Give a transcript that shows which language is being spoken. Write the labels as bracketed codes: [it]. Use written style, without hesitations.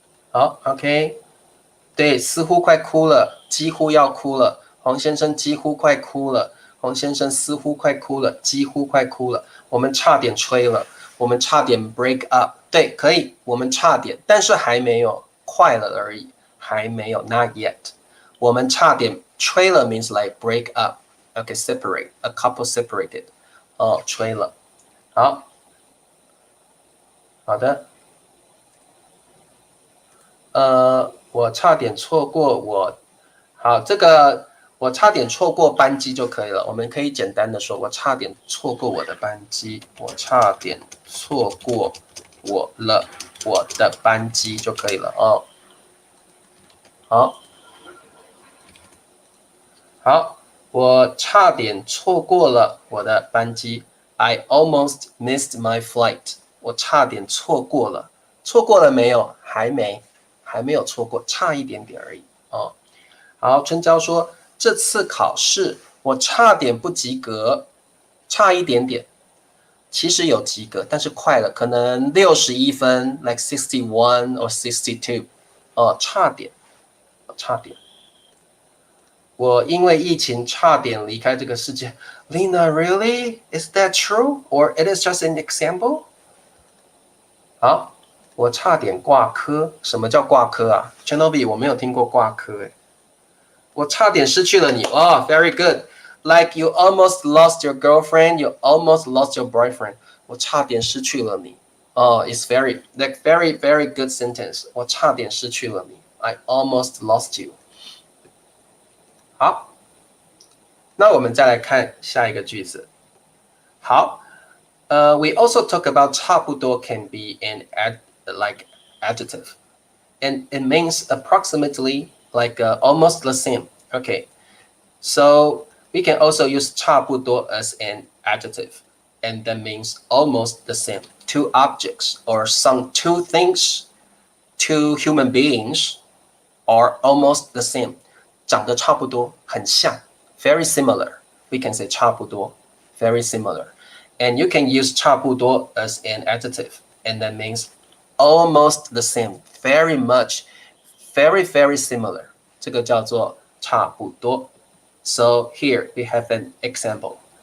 [zh] 好 ，OK， 对，似乎快哭了，几乎要哭了。黄先生几乎快哭了，黄先生似乎快哭了，几乎快哭了。我们差点吹了，我们差点 [en] break up。 [zh] 对，可以，我们差点，但是还没有，快了而已，还没有 ， [en] not yet。 [zh] 我们差点吹了 [en] means like break up。OK, separate, a couple separated. [zh] 吹了。好的。我差点错过好，这个我差点错过班机就可以了。我们可以简单的说，我差点错过我的班机，我差点错过我的班机就可以了哦。好，我差点错过了我的班机。 [en] I almost missed my flight. [zh] 我差点错过了，错过了没有？还没有错过，差一点点而已哦。好，春娇说这次考试我差点不及格，差一点点。其实有及格，但是快了，可能61分 ， [en] like 61 or 62， [zh] 差点。我因为疫情差点离开这个世界。 [en] Lina, really? Is that true? Or it is just an example? [zh] 好，我差点挂科。什么叫挂科啊 ？Chenobi， 我没有听过挂科诶。我差点失去了你。 [en] very good. Like you almost lost your girlfriend, you almost lost your boyfriend. [zh] 我差点失去了你。 [en] It's very good sentence. [zh] 我差点失去了你。 [en] I almost lost you. [zh] 好，那我们再来看下一个句子。 [en] 好，we also talk about 差不多 can be an like adjective, and it means approximately like almost the same. Okay, so we can also use 差不多 as an adjective, and that means almost the same. Two objects or some two things, two human beings are almost the same. [zh] 长得差不多，很像 [en] very similar. We can say 差不多 very similar. And you can use 差不多 as an adjective, and that means almost the same, very much, very similar. [zh] 这个叫做差不多。 [en] So here we have an example.